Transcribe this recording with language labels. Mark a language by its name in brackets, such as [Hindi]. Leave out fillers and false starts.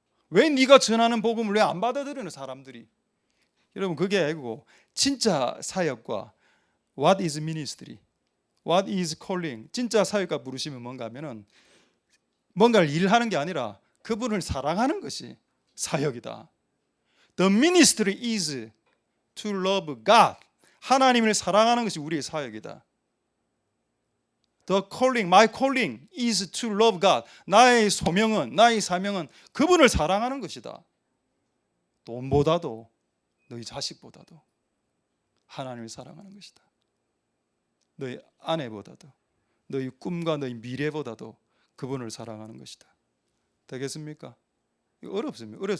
[Korean] 왜 네가 전하는 복음을 왜 안 받아들이는 사람들이? 여러분 그게 아니고 진짜 사역과 [English] what is ministry? What is calling? [Korean] 진짜 사역과 부르심은 뭔가 하면은 뭔가를 일하는 게 아니라 그분을 사랑하는 것이 사역이다. [English] The ministry is to love God. [Korean] 하나님을 사랑하는 것이 우리의 사역이다. [English] The calling, my calling is to love God. [Korean] 나의 소명은, 나의 사명은 그분을 사랑하는 것이다. 돈보다도 너희 자식보다도 하나님을 사랑하는 것이다. 너희 아내보다도 너희 꿈과 너희 미래보다도 그분을 사랑하는 것이다. 되겠습니까? 이거 어렵습니다.